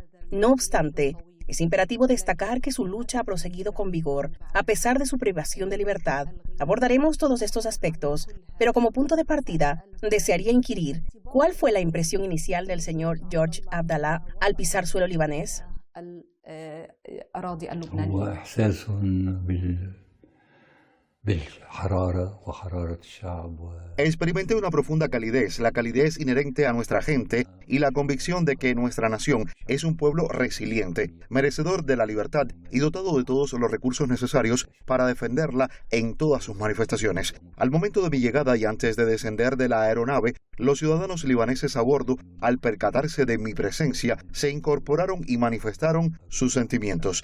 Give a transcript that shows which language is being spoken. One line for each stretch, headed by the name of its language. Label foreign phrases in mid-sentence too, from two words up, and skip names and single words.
Spanish: No obstante, es imperativo destacar que su lucha ha proseguido con vigor, a pesar de su privación de libertad. Abordaremos todos estos aspectos, pero como punto de partida, desearía inquirir, ¿cuál fue la impresión inicial del señor Georges Abdallah al pisar suelo libanés?
Arabic: الأراضي اللبنانية. وإحساس بالحرارة وحرارة الشعب.
Spanish: Experimenté una profunda calidez, la calidez inherente a nuestra gente y la convicción de que nuestra nación es un pueblo resiliente, merecedor de la libertad y dotado de todos los recursos necesarios para defenderla en todas sus manifestaciones. Al momento de mi llegada y antes de descender de la aeronave, los ciudadanos libaneses a bordo, al percatarse de mi presencia, se incorporaron y manifestaron sus sentimientos.